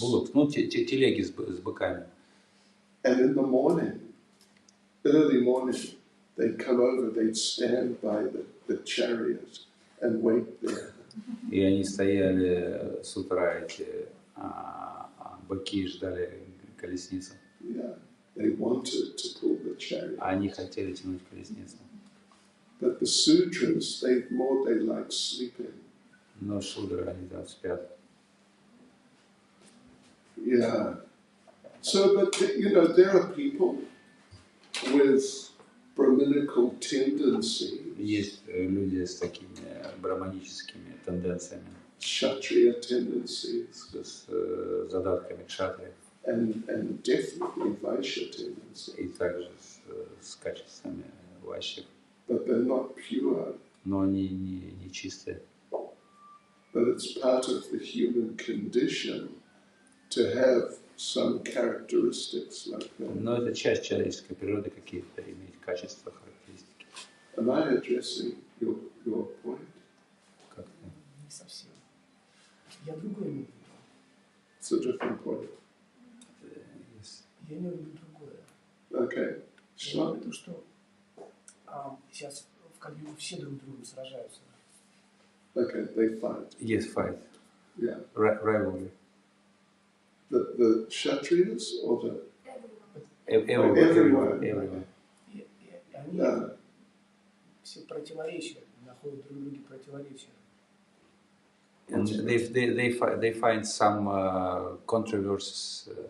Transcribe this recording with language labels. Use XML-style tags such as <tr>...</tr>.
<ru>Bullocks, ну, телеги с быками.</ru> <en>And in the morning, early morning, they'd come over, they'd stand by the chariot and wait there.</en> <ru>И они стояли с утра, эти быки, ждали колесницу.</ru> <en>Yeah, they wanted to pull the chariot.</en> <ru>Они хотели тянуть колесницу.</ru> <en>But the Sudras, they like sleeping.</en> <ru>Но шудры, они там спят.</ru> <en>Yeah. So, but there are people with Brahminical tendencies,</en> <ru>Есть люди с такими браманическими тенденциями,</ru> <en>Kshatriya tendencies,</en> <ru>с задатками кшатри,</ru> <en>and definitely Vaishya tendencies.</en> <ru>и также с качествами вайшьев.</ru> <en>But they're not pure.</en> <ru>Но они не чистые.</ru> <en>But it's part of the human condition to have some characteristics like that.</en> <ru>Но это часть человеческой природы, какие-то иметь качества, характеристики.</ru> <en>Am I addressing your point?</en> <ru>Как-то. Не совсем. Я другое имею в виду.</ru> <en>It's a different point. Yes.</en> <ru>Я имею в виду другое.</ru> <en>Okay.</en> <ru>Я</ru> <en>Sure.</en> <ru>имею в виду, что сейчас в Кали-югу все друг с другом сражаются.</ru> <en>Okay, they fight. Yes, fight. Yeah. Rivalry. The Kshatriyas or the... Everyone.</en> <ru>И они все противоречия, находят друг друге противоречия.</ru> <en>And they find some controversies</en>